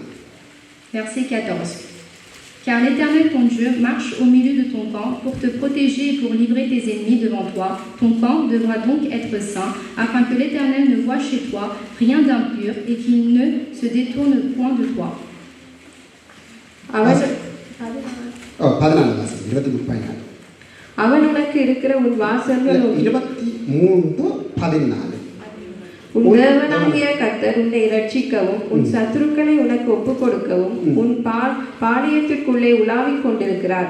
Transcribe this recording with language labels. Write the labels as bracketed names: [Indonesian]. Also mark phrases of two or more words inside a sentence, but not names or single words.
[French] Verset 14. Car l'Éternel ton Dieu marche au milieu de ton camp pour te protéger et pour livrer tes ennemis devant toi. Ton camp devra donc être saint, afin que l'Éternel ne voie chez toi rien d'impur et qu'il ne se détourne point de toi. [Tamil] அவன் உனக்கு இருக்கிற உன் வாசல்கள் 23:14. உன் தேவனாகிய கர்த்தர் உன்னை இரட்சிக்கவும் உன் சத்துருக்களை உனக்கு ஒப்புக் கொடுக்கவும் உன் பாளையத்திற்குள்ளே உலாவிக் கொண்டிருக்கிறார்.